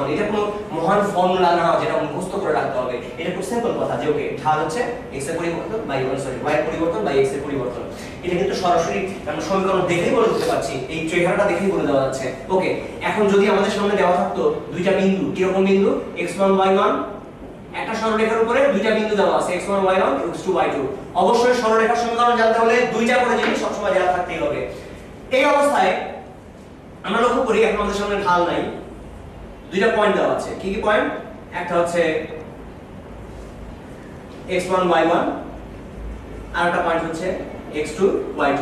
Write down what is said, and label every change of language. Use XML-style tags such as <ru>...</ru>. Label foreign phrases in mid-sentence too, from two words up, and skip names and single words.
<bn>এটা কোনো মহান ফর্মুলা না যেটা মুখস্থ করে রাখতে হবে, এটা খুব সিম্পল কথা যে ওকে ঢাল হচ্ছে x এর পরিবর্তন বাই y এর পরিবর্তন বাই x এর পরিবর্তন। এটা কিন্তু সরাসরি আমরা সমীকরণ দেখেই বলে দিতে পারছি, এই চেহারাটা দেখেই বলে দেওয়া যাচ্ছে। ওকে, এখন যদি আমাদের সামনে দেওয়া থাকতো দুইটা বিন্দু, কি রকম বিন্দু? x1 y1, একটা সরলরেখার উপরে দুইটা বিন্দু দেওয়া আছে x1 y1 x2 y2। অবশ্যই সরলরেখার সমীকরণ জানতে হলে দুইটা করে জিনিস সবসময় জানা থাকতেই হবে। এই অবস্থায় আমরা লক্ষ্য করি এখন আমাদের সামনে ঢাল নাই, দুইটা পয়েন্ট দেওয়া আছে। কি কি পয়েন্ট? একটা হচ্ছে x1 y1 আর একটা পয়েন্ট হচ্ছে x2 y2।</bn>